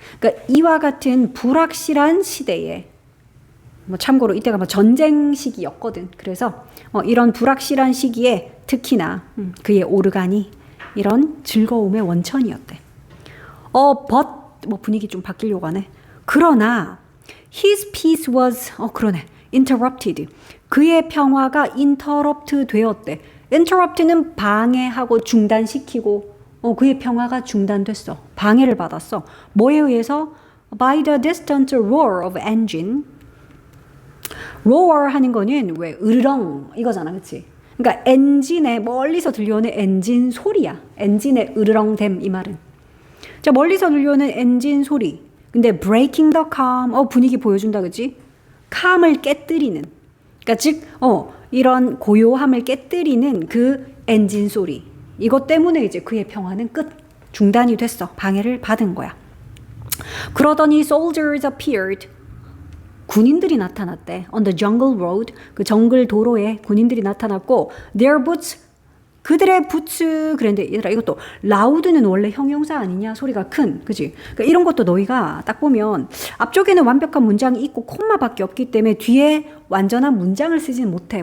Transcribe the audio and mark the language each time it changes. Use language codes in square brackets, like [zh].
[ko] 그러니까 이와 같은 불확실한 시대에 참고로 이때가 전쟁 시기였거든. 그래서 이런 불확실한 시기에 특히나 그의 오르간이 이런 즐거움의 원천이었대. but 분위기 좀 바뀌려고 하네. 그러나 [en] his peace was interrupted. [ko] 그의 평화가 interrupt 되었대. interrupt는 방해하고 중단시키고 그의 평화가 중단됐어. 방해를 받았어. 뭐에 의해서? [en] by the distant roar of engine. [ko] roar 하는 거는 왜 으르렁 이거잖아. 그치? 그러니까 엔진에 멀리서 들려오는 엔진 소리야. 엔진의 으르렁댐 이 말은. 자, 멀리서 들려오는 엔진 소리. 근데 [en] breaking the calm. [ko] 분위기 보여준다. 그치? calm을 깨뜨리는. 그러니까 즉 이런 고요함을 깨뜨리는 그 엔진 소리. 이것 때문에 이제 그의 평화는 중단이 됐어. 방해를 받은 거야. 그러더니 [en] soldiers appeared. [ko] 군인들이 나타났대. [en] On the jungle road. [ko] 그 정글 도로에 군인들이 나타났고 [en] their boots. [ko] 그들의 부츠. 그랬는데 얘들아 이것도 loud는 원래 형용사 아니냐? 소리가 큰. 그지? 그러니까 이런 것도 너희가 딱 보면 앞쪽에는 완벽한 문장이 있고 콤마밖에 없기 때문에 뒤에 완전한 문장을 쓰지는 못해.